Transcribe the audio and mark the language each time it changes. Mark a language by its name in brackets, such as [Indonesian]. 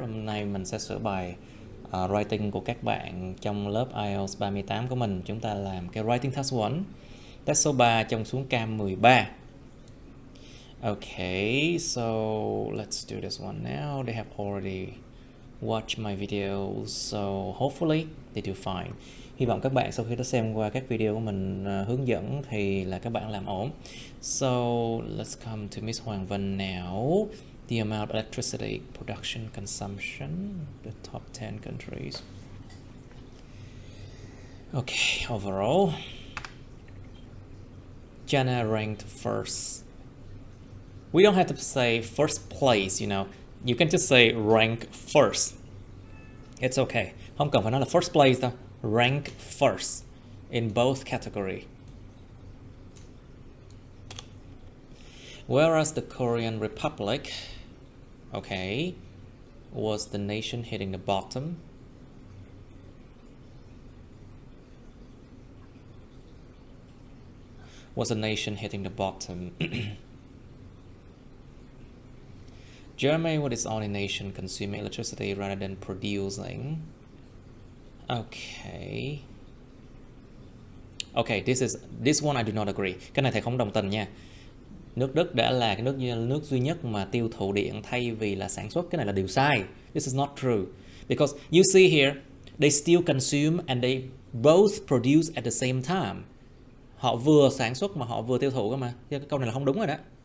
[Vietnamese] Hôm nay mình sẽ sửa bài writing của các bạn trong lớp IELTS 38 của mình. Chúng ta làm cái writing test 1, test số 3 trong xuống cam 13. [English] Okay, so let's do this one now. They have already watched my video, so hopefully they do fine. [Vietnamese] Hy vọng các bạn sau khi đã xem qua các video của mình hướng dẫn thì là các bạn làm ổn. [English] So let's come to Miss Hoàng Vân now. The amount of electricity production consumption, the top 10 countries. Okay, overall, China ranked first. We don't have to say first place, you know. You can just say rank first. It's okay. [Vietnamese] Không cần phải nói là [English] first place [Vietnamese] đâu. [English] Rank first in both category. Whereas the Korean Republic, okay, was the nation hitting the bottom. Was a nation hitting the bottom. Germany was its only nation consuming electricity rather than producing. Okay. Okay, this one I do not agree. [Vietnamese] Cái này thầy không đồng tình nha. Nước Đức đã là cái nước duy nhất mà tiêu thụ điện thay vì là sản xuất. Cái này là điều sai. [English] This is not true. Because you see here, they still consume and they both produce at the same time. [Vietnamese] Họ vừa sản xuất mà họ vừa tiêu thụ cơ mà. Cái câu này là không đúng rồi đó.